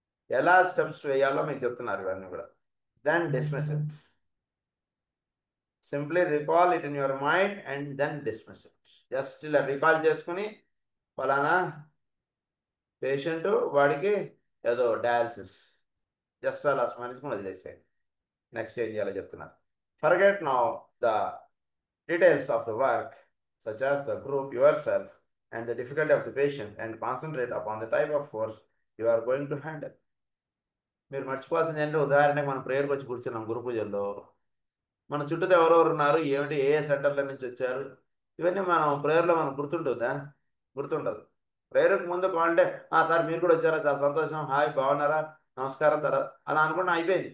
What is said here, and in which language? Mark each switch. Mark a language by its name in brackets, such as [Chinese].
[Telugu] ఎలా స్టెప్స్ వేయాలో మీకు చెప్తున్నారు ఇవన్నీ కూడా. [English] Then dismiss it, simply recall it in your mind and then dismiss it. [Telugu] Just ఇలా రికాల్ చేసుకుని ఫలానా పేషెంట్ వాడికి ఏదో డయాలసిస్, జస్ట్ అలా స్మరించుకుని వదిలేసేయండి. నెక్స్ట్ ఏం చేయాలో చెప్తున్నారు. [English] Forget now the details of the work such as the group, yourself, and the difficulty of the patient, and concentrate upon the type of force you are going to handle. [Telugu] మీరు మర్చిపోవాల్సింది ఏంటంటే, ఉదాహరణకి మనం ప్రేయర్కి వచ్చి కూర్చున్నాం గురు పూజల్లో, మన చుట్టూతో ఎవరెవరు ఉన్నారు, ఏమిటి, ఏ సెంటర్ల నుంచి వచ్చారు, ఇవన్నీ మనం ప్రేయర్లో మనకు గుర్తుంటుందా? గుర్తుండదు. ప్రేయర్కి ముందు అంటే సార్ మీరు కూడా వచ్చారా, చాలా సంతోషం, హాయ్ బాగున్నారా, నమస్కారం, తర్వాత అలా అనుకుంటే అయిపోయింది.